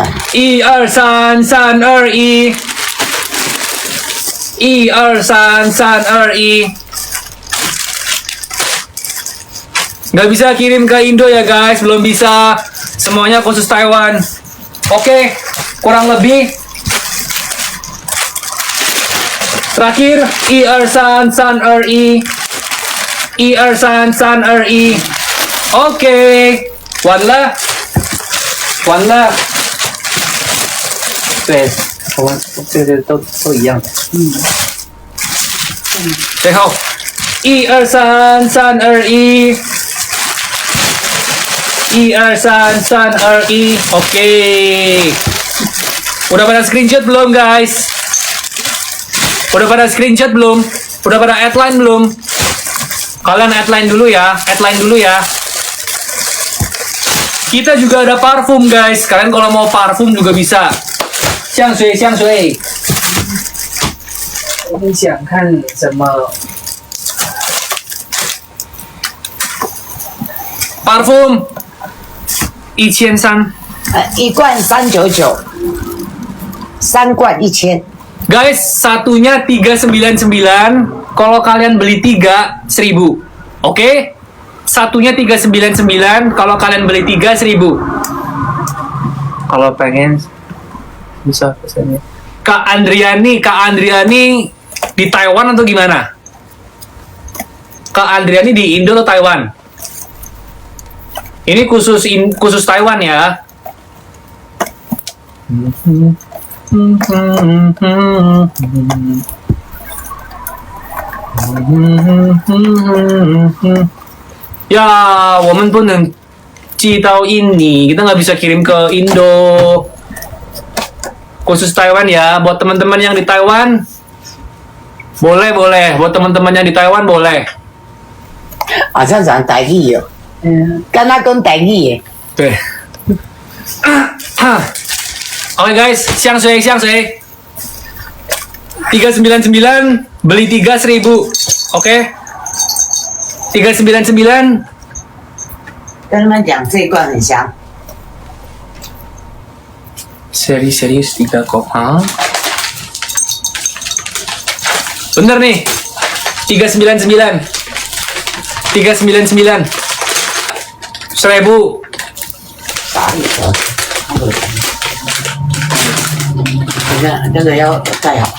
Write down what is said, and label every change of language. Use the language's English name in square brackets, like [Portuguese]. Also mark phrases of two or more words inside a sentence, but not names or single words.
[Indonesian] 1 2 3 3 2 1 1 2 3 3 2 1 Nggak bisa kirim ke Indo ya guys, belum bisa. Semuanya khusus Taiwan. Oke, kurang lebih. Terakhir, 1 2 3 3 2 1 1 2 3 3 2 1 Oke, [Chinese] 完了，完了。对，我们对都一样的。最后，1 2 3 3 2 1 1 2 3 3 2 1 Oke. [Indonesian] Udah pada screenshot belum guys? Udah pada screenshot belum? Udah pada headline belum? Kalian headline dulu ya, headline dulu ya. Kita juga ada parfum guys. Kalian kalau mau parfum juga bisa. [Chinese] 香水，香水。你想看什么 ？Parfum 1300。一罐399，三罐1000。 [Indonesian] Guys, satunya 399. Kalau kalian beli 3, 1000. Oke? Satunya 399. Kalau kalian beli 3, 1000. Kalau pengen bisa pesannya. Kak Andriani di Taiwan atau gimana? Kak Andriani di Indo atau Taiwan? Ini khusus Taiwan ya. Ya, [Chinese] 我们不能寄到印尼. [Indonesian] Kita nggak bisa kirim ke Indo. Khusus Taiwan ya. Buat teman-teman yang di Taiwan, boleh. Buat teman-teman yang di Taiwan boleh. [Chinese] 好像讲台语哦，跟他讲台语耶。 [Indonesian] 对。Oke guys, 香水 399 beli 3 1000. Oke. 399 [Chinese] 跟他们讲这一罐很香。 [Indonesian] serius 3 kok. Bener nih. 399 399 1000. [Chinese] 打一折，这个要盖好。